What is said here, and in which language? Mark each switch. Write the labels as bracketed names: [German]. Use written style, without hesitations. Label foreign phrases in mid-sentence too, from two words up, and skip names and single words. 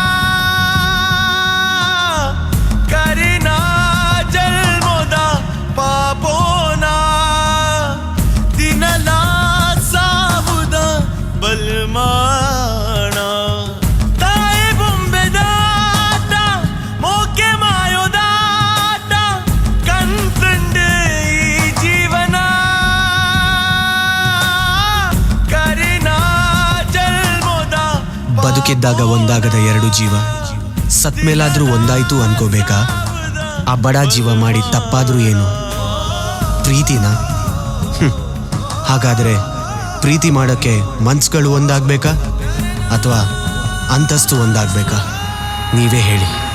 [Tulu] ಕರಿನ ಜನ್ಮದ ಪಾಪೋನ ದಿನಲ ಸಾವುದ ಬಲ್ಮಾಣ ತಾಯಿ ಬೊಂಬೆದಾಟ ಮೋಕೆ ಮಾಯೋದಾಟ ಕಣ್ಕಂಡೆ ಈ ಜೀವನ ಕರಿನ ಜನ್ಮದ [Kannada] ಬದುಕಿದ್ದಾಗ ಒಂದಾಗದ ಎರಡು ಜೀವ ಸತ್ಮೇಲಾದ್ರೂ ಒಂದಾಯ್ತು ಅನ್ಕೋಬೇಕಾ ಆ ಬಡ ಜೀವ ಮಾಡಿ ತಪ್ಪಾದ್ರೂ ಏನು ಪ್ರೀತಿನ ಹಾಗಾದ್ರೆ ಪ್ರೀತಿ ಮಾಡೋಕ್ಕೆ ಮನ್ಸುಗಳು ಒಂದಾಗ್ಬೇಕಾ ಅಥವಾ ಅಂತಸ್ತು ಒಂದಾಗ್ಬೇಕಾ ನೀವೇ ಹೇಳಿ.